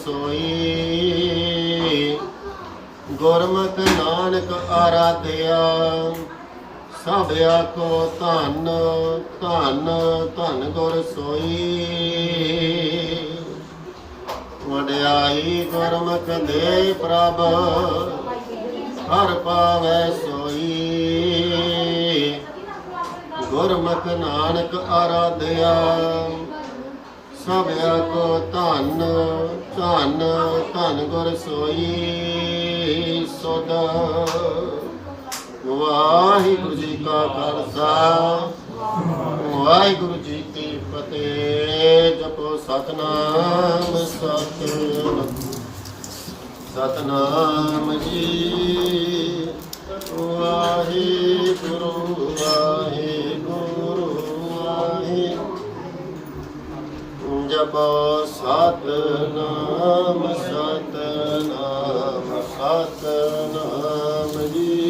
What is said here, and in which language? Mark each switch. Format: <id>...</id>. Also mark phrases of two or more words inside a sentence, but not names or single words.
<pa>ਸੋਈ ਗੁਰਮੁਖ ਨਾਨਕ ਆਰਾਧਿਆ ਸਭ ਆਖੋ ਧਨ ਧਨ ਧਨ ਗੁਰ ਸੋਈ ਵਡਿਆਈ ਗੁਰਮੁਖ ਦੇ ਪ੍ਰਭ ਹਰ ਪਾਵੈ ਸੋਈ ਗੁਰਮੁਖ ਨਾਨਕ ਆਰਾਧਿਆ ਸਭ ਆਖੋ ਧਨ ਧਨ ਧਨ ਗੁਰ ਸੋਈ ਸਦਾ ਵਾਹਿਗੁਰੂ ਜੀ ਕਾ ਖਾਲਸਾ ਵਾਹਿਗੁਰੂ ਜੀ ਕੀ ਫਤਿਹ। ਜਪੋ ਸਤਿਨਾਮ ਸਤਿਨਾਮ ਸਤਿਨਾਮ ਜੀ ਵਾਹਿਗੁਰੂ ਵਾਹਿਗੁਰੂ ਵਾਹਿਗੁਰੂ ਜਪੋ ਸਤਿਨਾਮ ਸਤਿਨਾਮ ਸਤਿਨਾਮ ਜੀ</pa>